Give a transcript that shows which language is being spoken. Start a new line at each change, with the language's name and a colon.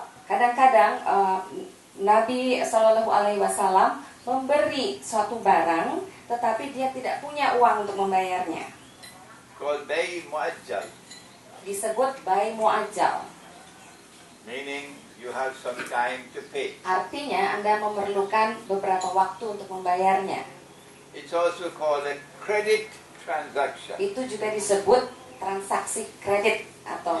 Indonesian: Kadang-kadang Nabi Shallallahu Alaihi Wasallam memberi suatu barang, tetapi dia tidak punya uang untuk membayarnya.
English: Called bay muajjal,
Indonesian: Disebut bai muajjal.
English: meaning you have some time to pay.
Indonesian: Artinya Anda memerlukan beberapa waktu untuk membayarnya.
English: It's also called a credit transaction.
Indonesian: Itu juga disebut transaksi kredit atau